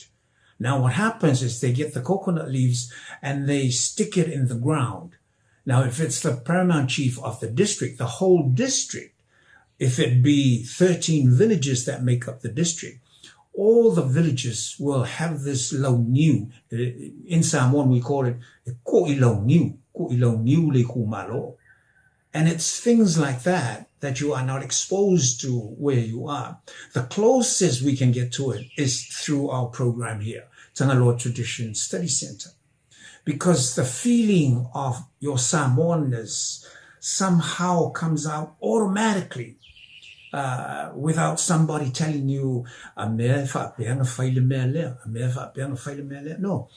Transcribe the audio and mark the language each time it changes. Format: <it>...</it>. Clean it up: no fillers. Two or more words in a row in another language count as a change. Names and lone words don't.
<en>Now what happens is they get the coconut leaves and they stick it in the ground. Now if it's the paramount chief of the district, the whole district, if it be 13 villages that make up the district, all the villages will have this launiu. In Samoan we call it</en> <sm>ko'i launiu le kumalo.</sm> <en>And it's things like that you are not exposed to where you are. The closest we can get to it is through our program here, Taulogologo Tradition Study Center. Because the feeling of your Samoanness somehow comes out automatically without somebody telling you, no.</en>